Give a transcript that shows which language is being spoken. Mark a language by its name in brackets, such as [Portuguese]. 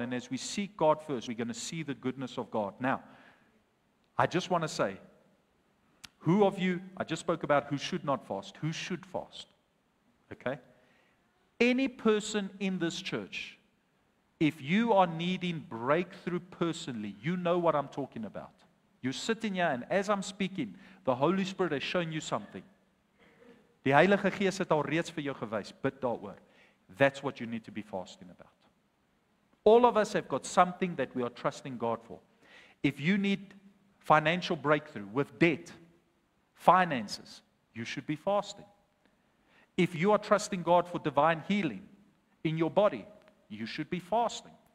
[English] And as we seek God first, we're going to see the goodness of God. Now, I just want to say, who of you, I just spoke about who should not fast, who should fast. Okay? Any person in this church, if you are needing breakthrough personally, you know what I'm talking about. You're sitting here, and as I'm speaking, the Holy Spirit has shown you something. [Afrikaans] Die Heilige Gees het al reeds vir jou gewys, bid daaroor. [English] That's what you need to be fasting about. All of us have got something that we are trusting God for. If you need financial breakthrough with debt, finances, you should be fasting. If you are trusting God for divine healing in your body, you should be fasting.